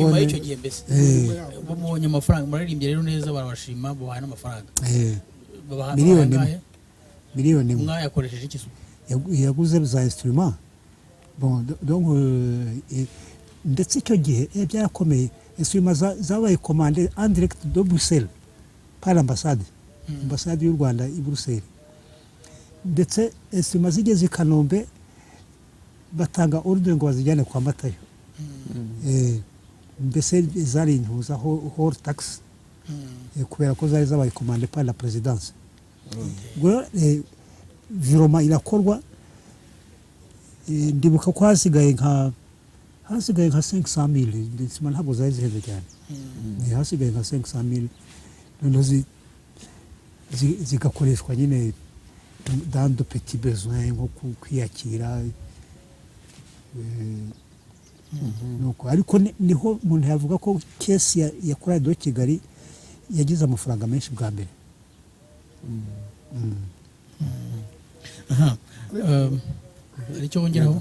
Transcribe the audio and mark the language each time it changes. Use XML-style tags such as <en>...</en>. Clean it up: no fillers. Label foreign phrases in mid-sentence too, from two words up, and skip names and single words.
<rw>nyuma y'icyo gihe mbese babonye amafaranga muraririmbye rero neza barabashima babahaye n'amafaranga miliyoni mwayakoresheje iki yaguze za instrument donc ndetse icyo gihe byarakomeye instrument zabaye</rw> <fr>commandé en direct de Bruxelles par l'ambassade ambassade</fr> <rw>y'u Rwanda i Bruxelles ndetse instrument zigeze i Kanombe batanga ordre ngo bazijyane kwa Matayo mbese zari intuza</rw> <fr>hors tax</fr> <rw>kubera ko zari zabaye</rw> <fr>commandé par la présidence</fr> <rw>ngo viroma irakorwa ndibuka ko hasigaye nka 500,000 ndetse ntabwo zari zihenze cyane hasigaye nka 500,000 noneho zigakoreshwa nyine</rw> <fr>dans de petits besoins</fr> <rw>nko kwiyakira nuko ariko niho umuntu yavuga ko kesi ya Chorale de Kigali yagize amafaranga menshi bwa mbere. hari icyo wongeraho?</rw>